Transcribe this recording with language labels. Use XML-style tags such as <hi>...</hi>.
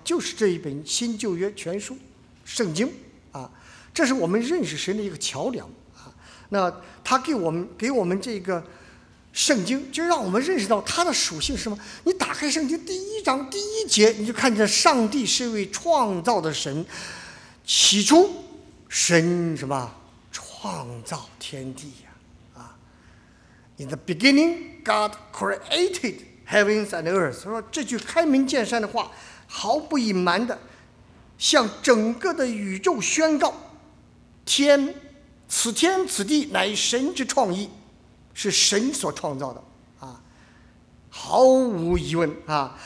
<zh>就是这一本新旧约全书，圣经啊，这是我们认识神的一个桥梁啊。那他给我们这个圣经，就让我们认识到他的属性是什么。你打开圣经第一章第一节，你就看见上帝是一位创造的神。起初神什么？创造天地呀，</zh> <en>啊 ，In the beginning, God created heavens and earth。</en> <zh>所以说这句开门见山的话，毫不隐瞒的向整个的宇宙宣告：天，此天此地乃神之创意，是神所创造的啊，毫无疑问啊。</zh>